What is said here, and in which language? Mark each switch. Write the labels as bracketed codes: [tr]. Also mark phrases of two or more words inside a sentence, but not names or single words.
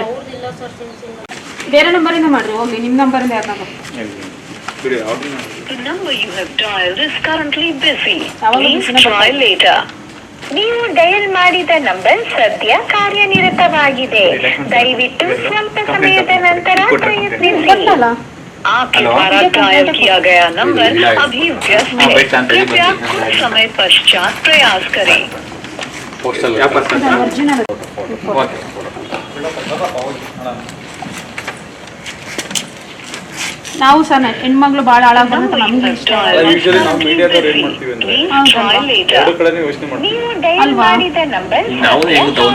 [kn] ಬೇರೆ ನಂಬರಿಂದ ಮಾಡ್ರಿ ಹೋಗ್ಲಿ, ನಿಮ್ ನಂಬರಿಂದ ಯಾರು ನೀವು ಡಯಲ್ ಮಾಡಿದ ನಂಬರ್ ಸದ್ಯ ಕಾರ್ಯನಿರತವಾಗಿದೆ. ದಯವಿಟ್ಟು ಸ್ವಲ್ಪ ಸಮಯದ ನಂತರ ಪ್ರಯತ್ನಿಸಿ. [hi] आपके द्वारा डायल किया गया नंबर अभी व्यस्त है. कृपया कुछ समय पश्चात प्रयास करें. [kn] ನಾವು ಸರ್ ಹೆಣ್ಮಕ್ಳು ಭಾಳ ಹಾಳಾಗ್ಬಾರ್ದು ನಮ್ಗೆ ಇಷ್ಟ ನೀವು ಡಯಲ್ ಮಾಡಿದ ನಂಬರ್